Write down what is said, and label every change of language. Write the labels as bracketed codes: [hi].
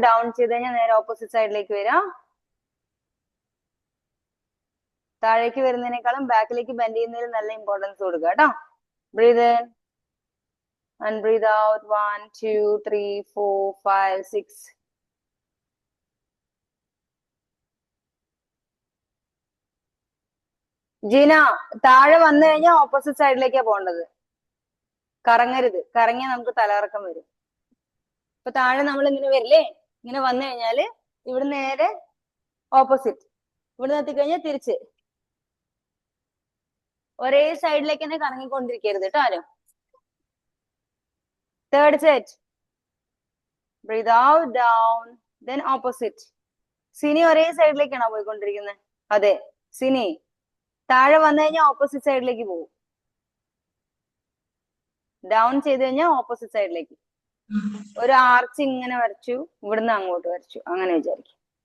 [ml] Down ചെയ്ത് കഴിഞ്ഞാൽ നേരെ ഓപ്പോസിറ്റ് സൈഡിലേക്ക് വരാം. താഴേക്ക് വരുന്നതിനേക്കാളും ബാക്കിലേക്ക് ബെൻഡ് ചെയ്യുന്നതിൽ നല്ല ഇമ്പോർട്ടൻസ് കൊടുക്കുക കേട്ടോ. [en] Breathe in and breathe out. 1, 2, 3, 4, 5, 6. [ml] Jeena, താഴെ വന്നു കഴിഞ്ഞാൽ ഓപ്പോസിറ്റ് സൈഡിലേക്കാ പോകേണ്ടത്. കറങ്ങരുത്. കറങ്ങിയാൽ നമുക്ക് തലകറക്കം വരും. ഇപ്പൊ താഴെ നമ്മൾ ഇങ്ങനെ വരില്ലേ? ഇങ്ങനെ വന്നു കഴിഞ്ഞാല് ഇവിടെ നേരെ ഓപ്പോസിറ്റ്. ഇവിടെ എത്തിക്കഴിഞ്ഞാൽ തിരിച്ച് ഒരേ സൈഡിലേക്ക് തന്നെ കറങ്ങിക്കൊണ്ടിരിക്കരുത് കേട്ടോ ആരും. [en] Third set. Breathe out, down, then opposite. [ml] Sini ഒരേ സൈഡിലേക്കാണോ പോയിക്കൊണ്ടിരിക്കുന്നത്? അതെ. സിനി താഴെ വന്നു കഴിഞ്ഞാൽ ഓപ്പോസിറ്റ് സൈഡിലേക്ക് പോകും. ഡൗൺ ചെയ്ത് കഴിഞ്ഞാൽ ഓപ്പോസിറ്റ് സൈഡിലേക്ക്. ഒരു ആർച്ച് ഇങ്ങനെ വരച്ചു, ഇവിടുന്ന് അങ്ങോട്ട് വരച്ചു, അങ്ങനെ വിചാരിക്കും.